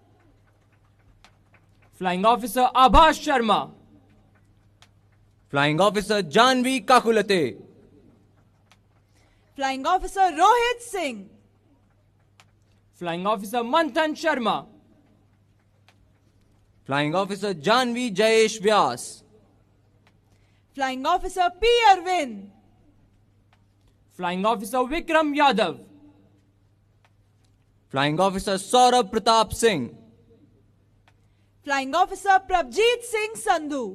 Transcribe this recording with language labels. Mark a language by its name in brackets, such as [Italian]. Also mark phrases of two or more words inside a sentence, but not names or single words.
[English] Flying Officer Abhas Sharma, Flying Officer Janvi Kakulate, Flying Officer Rohit Singh, Flying Officer Manthan Sharma, Flying Officer Janvi Jayesh Vyas, Flying Officer P. Arvind, Flying Officer Vikram Yadav, Flying Officer Saurabh Pratap Singh, Flying Officer Prabjeet Singh Sandhu,